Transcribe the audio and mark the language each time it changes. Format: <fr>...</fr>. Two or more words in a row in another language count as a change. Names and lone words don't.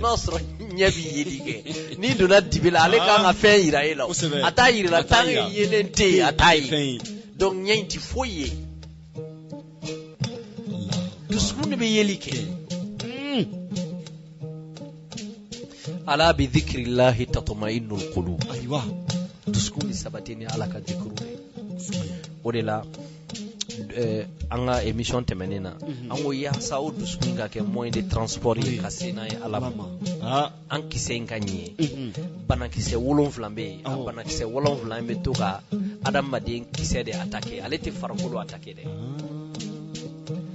<bm>n'a sɔrɔ ɲɛ bɛ yeli kɛ n'i donna dibi la ale kan ka fɛn yira e la a t'a yira la</bm> <fr>tant que</fr> <bm>yelen tɛ yen a t'a ye donc ɲɛ in tɛ foyi ye dusukun de bɛ yeli kɛ</bm> <ar>ألا بذكر الله تطمئن القلوب</ar> <bm>ayiwa dusukun bɛ sabati ni ala ka dhikru de o de la an ka émission tɛmɛnen na an ko yaasa o dusukun ka kɛ</bm> <fr>moyen de transport</fr> <bm>ye ka se n'a ye ala ma an kisɛ in ka ɲɛ banakisɛ 7 bɛ yen a banakisɛ 7 bɛ to ka adamaden kisɛ de attaquer ale tɛ farikolo attaquer dɛ</bm>